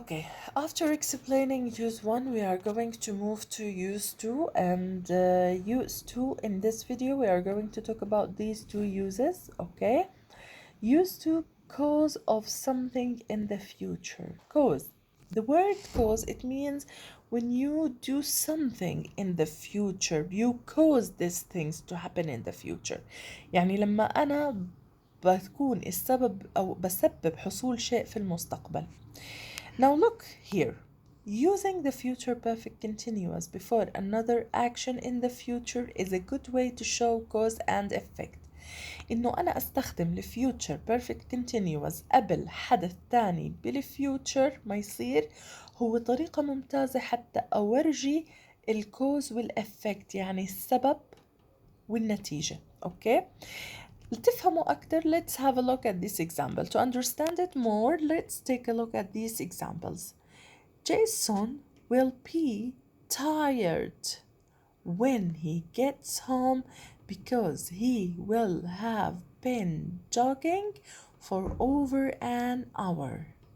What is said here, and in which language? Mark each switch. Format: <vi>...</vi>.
<en>Okay, after explaining use 1, we are going to move to use 2, and use 2 in this video we are going to talk about these two uses. Okay, use 2, cause of something in the future. Cause, the word cause, it means when you do something in the future, you cause these things to happen in the future.</en> <ar>يعني لما أنا بكون السبب أو بسبب حصول شيء في المستقبل.</ar> <en>Now look here. Using the future perfect continuous before another action in the future is a good way to show cause and effect.</en> <ar>إنه أنا أستخدم الفيوتشر perfect continuous قبل حدث تاني بالفيوتشر ما يصير هو طريقة ممتازة حتى أورجي الكوز والإفكت، يعني السبب والنتيجة. أوكي، لتفهموا أكتر</ar> <en>let's have a look at this example. To understand it more, let's take a look at these examples. Jason will be tired when he gets home because he will have been jogging for over an hour.</en>